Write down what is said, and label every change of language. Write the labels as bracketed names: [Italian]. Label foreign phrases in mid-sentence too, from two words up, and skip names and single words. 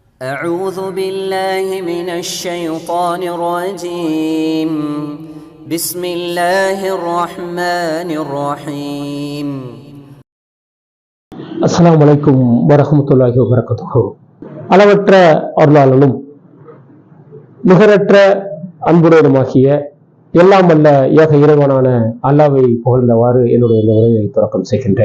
[Arabic] أعوذ بالله من الشيطان الرجيم بسم الله الرحمن الرحيم السلام عليكم ورحمة الله وبركاته. [Tamil] அளவற்ற அருளாளனும் நிகரற்ற அன்புடையனுமாகிய எல்லாம் வல்ல ஏக இறைவனான அல்லாஹ்வை புகழ்ந்தவாறு என்னுடைய இந்த உரையை தொடக்கம் செய்கின்றேன்.